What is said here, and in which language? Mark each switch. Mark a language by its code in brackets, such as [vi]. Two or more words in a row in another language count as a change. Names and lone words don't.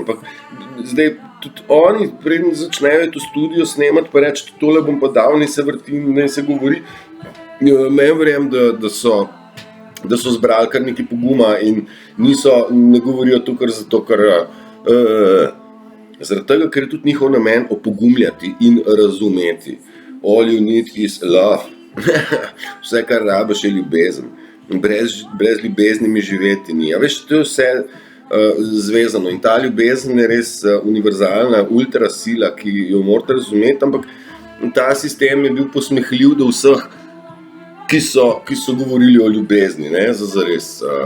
[sl] Ampak zdaj tudi oni, preden začnejo to studio snemati, pa reči, tole bom pa dal, naj se vrti, naj se govori. Meni verjam, da so zbrali kar nekaj poguma in ne govorijo to kar zato, ker zaradi tega, ker je tudi njihov namen opogumljati in razumeti. [en] All you need is love. [sl] Vse, kar rabiš, je ljubezen. Brez ljubezni mi živeti ni. A veš, to je vse zvezano in ta ljubezen je res univerzalna, ultra sila, ki jo morate razumeti, ampak ta sistem je bil posmehljiv do vseh, ki so govorili o ljubezni, ne, zares.